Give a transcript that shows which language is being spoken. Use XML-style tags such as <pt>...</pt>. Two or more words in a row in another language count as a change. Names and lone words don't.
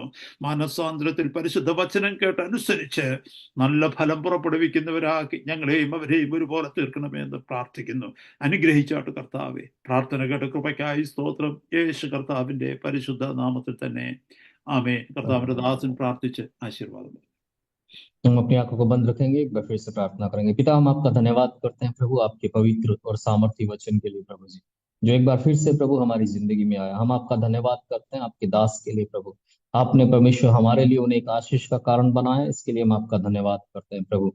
<ml>മാനസാന്തരത്തിൽ പരിശുദ്ധ വചനം കേട്ട് അനുസരിച്ച് നല്ല ഫലം പുറപ്പെടുവിക്കുന്നവരാക്കി ഞങ്ങളെയും അവരെയും ഒരുപോലെ തീർക്കണമേ എന്ന് പ്രാർത്ഥിക്കുന്നു. അനുഗ്രഹിച്ചാട്ട് കർത്താവെ. പ്രാർത്ഥന കേട്ട കൃപയ്ക്കായി സ്തോത്രം. യേശു കർത്താവിന്റെ പരിശുദ്ധ നാമത്തിൽ തന്നെ ആമേൻ. കർത്താവിന്റെ ദാസൻ പ്രാർത്ഥിച്ച് ആശീർവാദം.</ml> <hi>हम अपनी आंखों को बंद रखेंगे, एक बार फिर से प्रार्थना करेंगे। पिता, हम आपका धन्यवाद करते हैं प्रभु, आपके पवित्र और सामर्थी वचन के लिए प्रभु जी, जो एक बार फिर से प्रभु हमारी जिंदगी में आया। हम आपका धन्यवाद करते हैं आपके दास के लिए प्रभु। आपने परमेश्वर हमारे लिए उन्हें एक आशीष का कारण बनाया, इसके लिए हम आपका धन्यवाद करते हैं प्रभु।</hi>